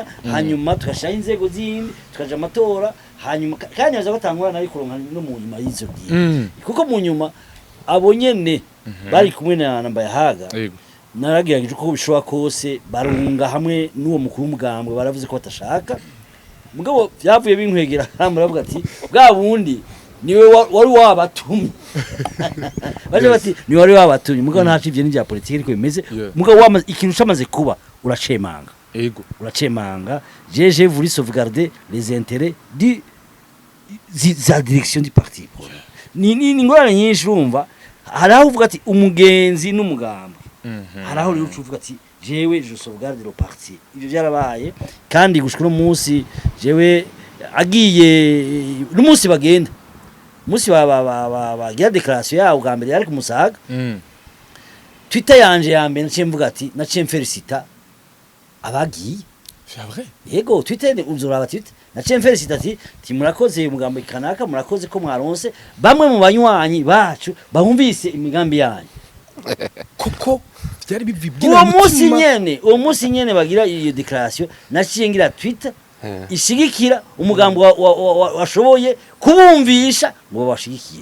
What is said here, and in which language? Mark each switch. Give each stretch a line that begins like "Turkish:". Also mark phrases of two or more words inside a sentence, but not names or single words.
Rundi: hanyuma tukashira inzego zindi tukaja amatora hanyuma kandi yaza batangura nari kuronka no mu nyuma y'izo gihe kuko mu nyuma abonyene bari kumwe na Mbayahaga naragiragije uko bishobora kose barunga hamwe n'uwo mukuru w'umugambwe baravuze ko batashaka mugabo byavuye binkwegera muravuga ati bwa bundi niwe wari wabatumye baje bati ni wari wabatumye mugabo ntacivye n'ibya politike ariko bimeze mugabo ikintu cyamaze kuba uracemanga ego
French: uracemanga j'ai voulu sauvegarder les intérêts de la direction du parti
Rundi: ni ngorane nyinshi urumva haraho uvuga ati umugenzi n'umugambwe haraho rero uvuga ati jewe
French: je sauvegarde le parti
Rundi: ibyo byarabaye kandi gushika no munsi jewe agiye n'umunsi bagenda munsi bagira declaration yawo bwa mbere yari ku Musaga Twitter yanje ya mbere naciye mvuga ati naciye mfelicita abagiye
French: c'est vrai
Rundi: yego Twitter uzuraba Twitter naciye mfelicita ati murakoze umugambo kanaka murakoze ko mwaronse bamwe mu banywanyi bacu bahumvise imigambi yanyu koko byari bivibwira uwo munsi nyene bagira iyo declaration naciye ngira Twitter ishigikira umugambo washoboye kubumvisha ngo bashigikire